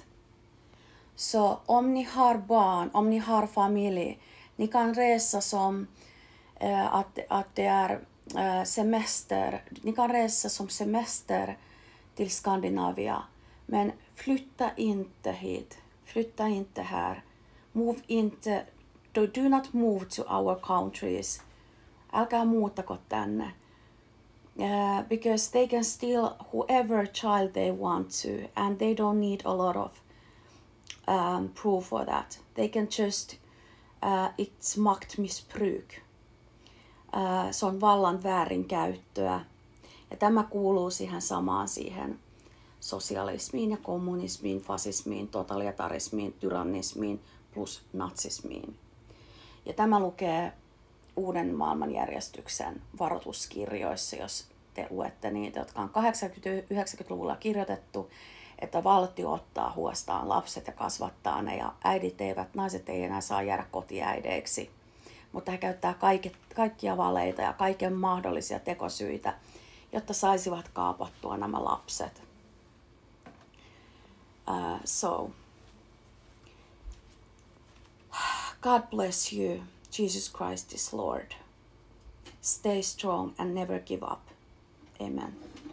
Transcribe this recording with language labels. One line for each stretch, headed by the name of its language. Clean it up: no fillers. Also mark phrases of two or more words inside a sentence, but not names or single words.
Swedish: Så om ni har barn, om ni har familj, ni kan resa som att det är semester. Ni kan resa som semester till Skandinavien. Men flytta inte hit. Flytta inte här. Move inte.
English: Do not move to our countries.
Finnish: Älkää muuttako tänne.
English: Because they can steal whoever child they want to, and they don't need a lot of proof for that. They can just, it's maktmissbruk.
Finnish: Se on vallan väärinkäyttöä. Ja tämä kuuluu siihen samaan siihen sosialismiin ja kommunismiin, fasismiin, totalitarismiin, tyrannismiin plus natsismiin. Ja tämä lukee Uuden maailmanjärjestyksen varoituskirjoissa, jos te luette niitä, jotka on 80-90-luvulla kirjoitettu, että valtio ottaa huostaan lapset ja kasvattaa ne, ja naiset ei enää saa jäädä kotiäideiksi. Mutta he käyttää kaikkia valeita ja kaiken mahdollisia tekosyitä, jotta saisivat kaapattua nämä lapset.
English: So, God bless you. Jesus Christ is Lord. Stay strong and never give up. Amen.